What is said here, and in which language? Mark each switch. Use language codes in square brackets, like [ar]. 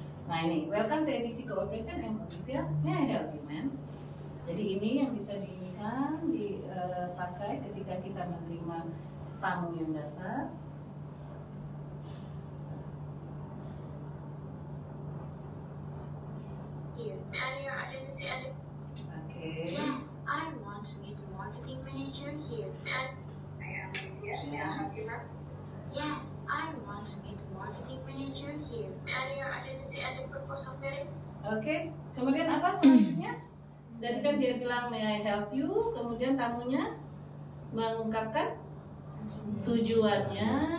[en] Nah ini, welcome to ABC Corporation, I'm Olivia, may I help you ma'am. [id] Jadi ini yang bisa dipakai ketika kita menerima tamu yang datang. [en] Here. May I know your identity and Oke. Yes, I want to meet the marketing manager here. I am Olivia. May I help you, ma'am? Yes, I want to meet the marketing manager here. May I know your identity and the purpose of meeting? [id] Oke, kemudian apa selanjutnya? Jadi kan dia bilang [en] may I help you, [id] kemudian tamunya mengungkapkan tujuannya.